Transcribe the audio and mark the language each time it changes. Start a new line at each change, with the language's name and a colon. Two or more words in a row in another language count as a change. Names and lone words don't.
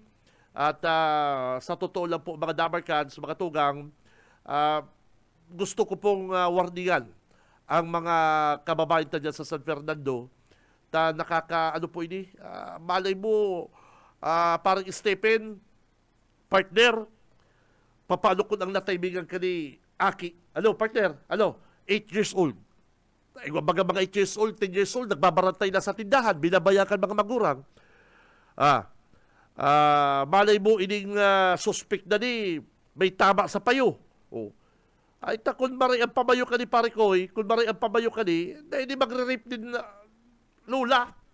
Bikol: At sa totoo lang po, mga Damarcans, mga tugang, gusto ko pong warningan ang mga kababayan dyan sa San Fernando na ano po ini, malay mo, parang Stephen, partner, papaano ko nang nataymingan ka ni Aki. Ano, partner? Ano? 8 years old. Mga 8 years old, 10 years old, nagbabarantay na sa tindahan, binabayakan mga magurang. Malay mo ining suspect na ni may tama sa payo. Oh. Ay kung maray ang pamayo ka ni pare Koy, kung maray ang pamayo ka ni, hindi magre-rape din na Lola.